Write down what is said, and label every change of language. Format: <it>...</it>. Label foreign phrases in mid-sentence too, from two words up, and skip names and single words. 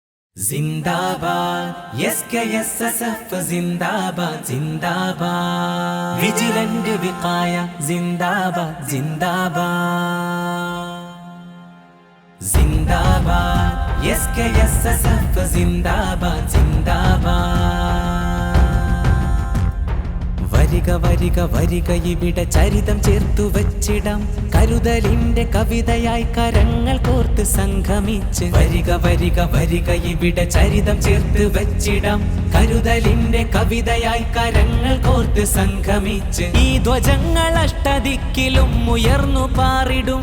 <hi>जिंदाबाद SKSSF जिंदाबाद जिंदाबाद विजिलेंट विकाया जिंदाबाद जिंदाबाद जिंदाबाद SKSSF जिंदाबाद जिंदाबाद</hi> <ml>വരിക വരിക വരിക ഇവിടെ ചരിതം ചേർത്തു വച്ചിടാം കരുതലിന്റെ കവിതയായി കരങ്ങൾ കോർത്ത് സംഗമിച്ച് വരിക വരിക വരിക ഇവിടെ ചരിതം ചേർത്ത് വച്ചിടാം കരുതലിന്റെ കവിതയായി കരങ്ങൾ കോർത്ത് സംഗമിച്ച് ഈ ധ്വജങ്ങൾ അഷ്ടദിക്കിലും ഉയർന്നു പാറിടും</ml>